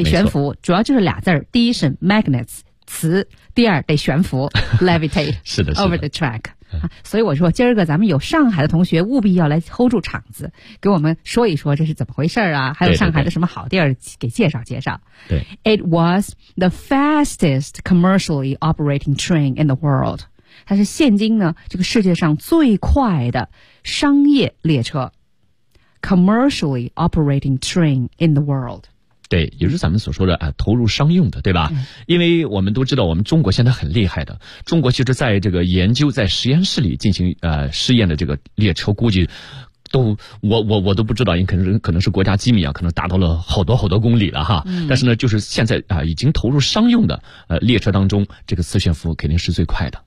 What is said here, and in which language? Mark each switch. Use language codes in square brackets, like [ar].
[zh] 所以悬浮主要就是俩字，第一是 magnets 磁，第二得悬浮 levitate 是的是的 [en] over the track。 [zh] 啊，所以我说今儿个咱们有上海的同学务必要来 hold 住场子，给我们说一说这是怎么回事啊，还有上海的什么好地儿给介绍介绍。对， [en] It was the fastest commercially operating train in the world， [zh] 它是现今呢这个世界上最快的商业列车， [en] commercially operating train in the world。 [zh] 对，也是咱们所说的啊，投入商用的，对吧，因为我们都知道我们中国现在很厉害的，中国其实在这个研究在实验室里进行试验的这个列车，估计都我都不知道，因为可能是国家机密啊，可能达到了好多好多公里了哈，但是呢就是现在啊，已经投入商用的列车当中，这个磁悬浮肯定是最快的，